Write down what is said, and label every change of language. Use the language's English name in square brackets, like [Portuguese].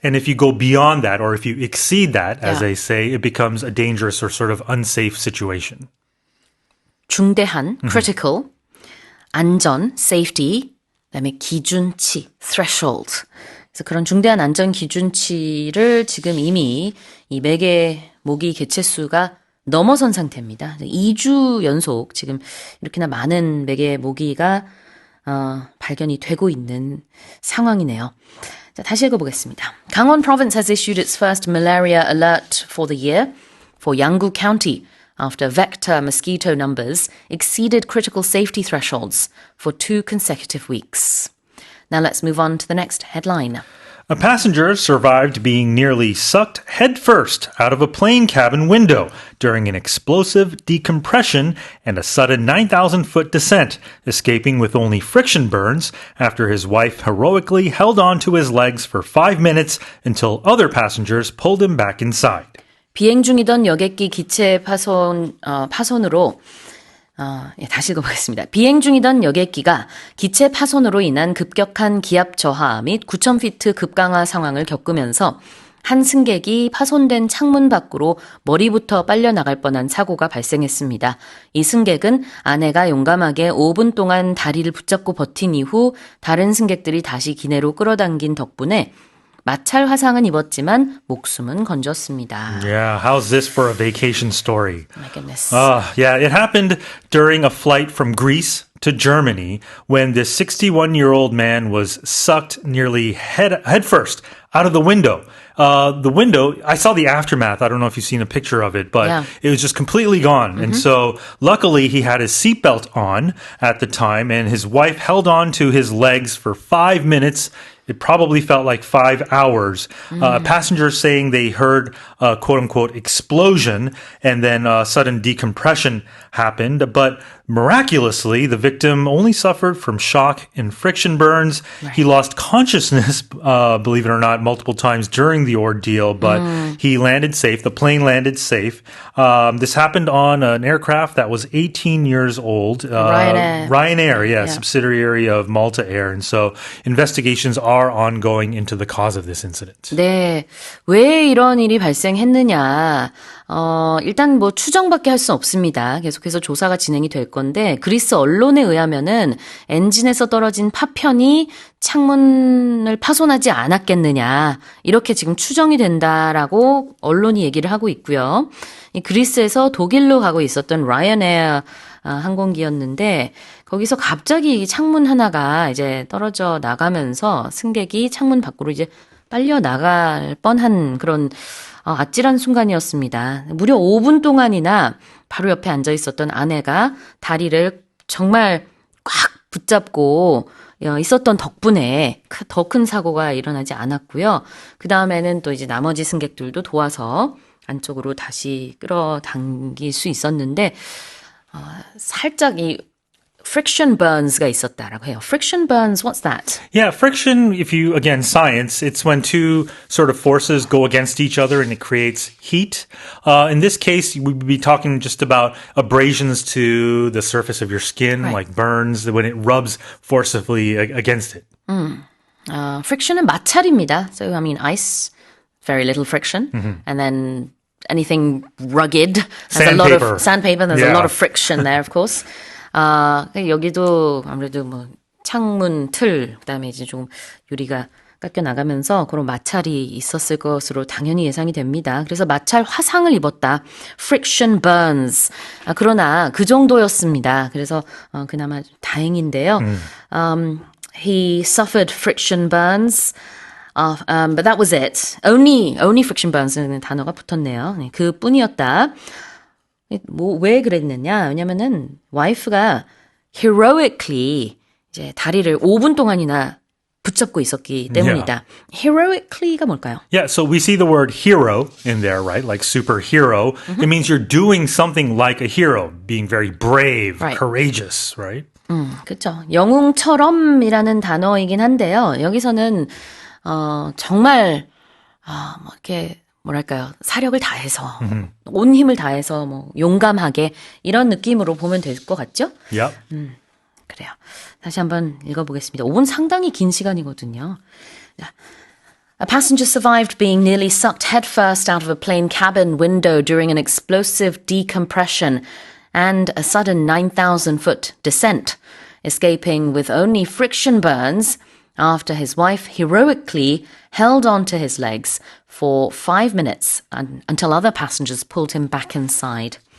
[English] And if you go beyond that, or if you exceed that, as they say, it becomes a dangerous or sort of unsafe situation. [Korean] 중대한, critical, 안전, safety, 그다음에 기준치, threshold. 그래서 그런 중대한 안전 기준치를 지금 이미 이 매개 모기 개체수가 넘어선 상태입니다. 2주 연속 지금 이렇게나 많은 매개 모기가 발견이 되고 있는 상황이네요. 자, 다시 읽어보겠습니다. [English] Gangwon Province has issued its first malaria alert for the year for Yanggu County after vector mosquito numbers exceeded critical safety thresholds for 2 consecutive weeks. Now let's move on to the next headline. A passenger survived being nearly sucked headfirst out of a plane cabin window during an explosive decompression and a sudden 9,000-foot descent, escaping with only friction burns after his wife heroically held on to his legs for 5 minutes until other passengers pulled him back inside. [Korean] 비행 중이던 여객기 기체 파손으로 다시 읽어보겠습니다. 비행 중이던 여객기가 기체 파손으로 인한 급격한 기압 저하 및 9,000피트 급강하 상황을 겪으면서 한 승객이 파손된 창문 밖으로 머리부터 빨려나갈 뻔한 사고가 발생했습니다. 이 승객은 아내가 용감하게 5분 동안 다리를 붙잡고 버틴 이후 다른 승객들이 다시 기내로 끌어당긴 덕분에 마찰 화상은 입었지만 목숨은 건졌습니다. [English] Yeah, how's this for a vacation story? My goodness. Yeah, it happened during a flight from Greece to Germany when this 61-year-old man was sucked nearly headfirst out of the window. The window, I saw the aftermath. I don't know if you've seen a picture of it, but Yeah. it was just completely gone. And so luckily he had his seatbelt on at the time and his wife held on to his legs for 5 minutes. It probably felt like 5 hours. Passengers saying they heard a quote-unquote explosion and then sudden decompression happened. But miraculously, the victim only suffered from shock and friction burns. Right. He lost consciousness, believe it or not, multiple times during the ordeal, but he landed safe. The plane landed safe. This happened on an aircraft that was 18 years old. Ryanair, yeah, subsidiary of Malta Air. And so investigations are ongoing into the cause of this incident. [Korean] 네, 왜 이런 일이 발생했느냐? 일단 뭐 추정밖에 할 수 없습니다. 계속해서 조사가 진행이 될 건데 그리스 언론에 의하면은 엔진에서 떨어진 파편이 창문을 파손하지 않았겠느냐 이렇게 지금 추정이 된다라고 언론이 얘기를 하고 있고요. 이 그리스에서 독일로 가고 있었던 라이언에어 항공기였는데 거기서 갑자기 창문 하나가 이제 떨어져 나가면서 승객이 창문 밖으로 이제 빨려 나갈 뻔한 그런 아찔한 순간이었습니다. 무려 5분 동안이나 바로 옆에 앉아 있었던 아내가 다리를 정말 꽉 붙잡고 있었던 덕분에 더 큰 사고가 일어나지 않았고요. 그 다음에는 또 이제 나머지 승객들도 도와서 안쪽으로 다시 끌어당길 수 있었는데 살짝 이 friction burns가 있었다라고 해요. [English] Friction burns, what's that? Yeah, friction, if you, again, science, it's when two sort of forces go against each other and it creates heat. In this case, we'd be talking just about abrasions to the surface of your skin, Right. like burns, when it rubs forcibly against it. [Korean] Friction은 마찰입니다. [English] So, I mean, ice, very little friction. And then anything rugged has a lot Sandpaper. of sandpaper, there's a Yeah. lot of friction there, of course. [Korean] 여기도 아무래도 뭐 창문 틀, 그다음에 이제 좀 유리가 깎여 나가면서 그런 마찰이 있었을 것으로 당연히 예상이 됩니다. 그래서 마찰 화상을 입었다. [English] Friction burns. [Korean] 그러나 그 정도였습니다. 그래서 그나마 다행인데요. [English] He suffered friction burns. But that was it. Only friction burns [Korean] 는 단어가 붙었네요. 네, 그뿐이었다. 왜 그랬느냐? 왜냐면은 와이프가 heroically 이제 다리를 5분 동안이나 붙잡고 있었기 때문이다. Heroically가 뭘까요? [English] Yeah, so we see the word hero in there, right? Like superhero. It means you're doing something like a hero, being very brave, Right. courageous, right? [Korean] 그렇죠. 영웅처럼이라는 단어이긴 한데요. 여기서는 정말 뭐 이렇게 뭐랄까요? 사력을 다해서 온 힘을 다해서 뭐 용감하게 이런 느낌으로 보면 될 것 같죠? [English] Yep. [Korean] 그래요. 다시 한번 읽어보겠습니다. 5분 상당히 긴 시간이거든요. [English] A passenger survived being nearly sucked headfirst out of a plane cabin window during an explosive decompression and a sudden 9,000-foot descent, escaping with only friction burns after his wife heroically held onto his legs for 5 minutes until other passengers pulled him back inside.